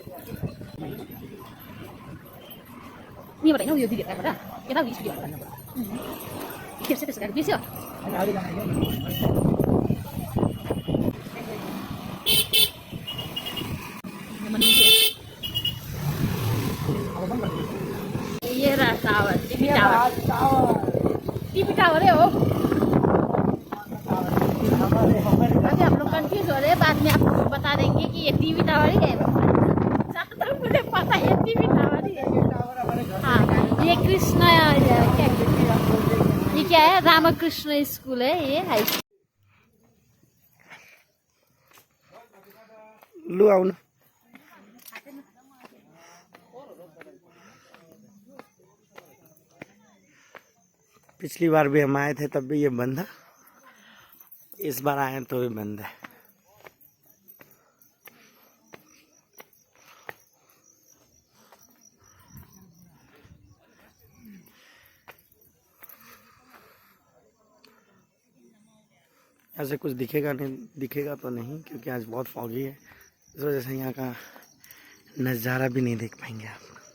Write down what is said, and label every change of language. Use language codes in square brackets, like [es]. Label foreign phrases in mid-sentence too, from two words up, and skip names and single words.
[ne] यहाँबाट होइन यो दिदीहरूबाट यता स्टुडियोबाट बिर्स्यो त्यसो गाडी बिर्स्यो। [hi] ये रहा टावर, टीपी टावर है हो। अभी हम लोग कंफ्यूज हो रहे हैं, बाद में आपको बता देंगे कि ये टीवी टावर ही है। मुझे पता है टीवी टावर ही है। हाँ, ये कृष्णा ये क्या है, रामकृष्ण स्कूल है ये हाई स्कूल। [ne] लु आउनु। [hi] पिछली बार भी हम आए थे तब भी ये बंद था, इस बार आए तो भी बंद है। ऐसे कुछ दिखेगा तो नहीं क्योंकि आज बहुत फॉगी है, इस वजह से यहाँ का नज़ारा भी नहीं देख पाएंगे आप।